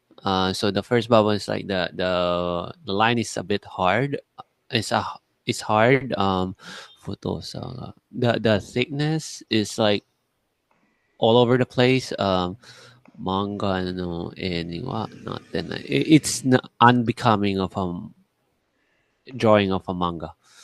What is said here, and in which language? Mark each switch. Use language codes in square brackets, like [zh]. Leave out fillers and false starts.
[en] So the first bubble is like the line is a bit hard. It's hard. [ja] 太さが. [en] The thickness is like all over the place. [ja] 漫画の絵にはなってない。 [en] It's not unbecoming of a drawing of a manga.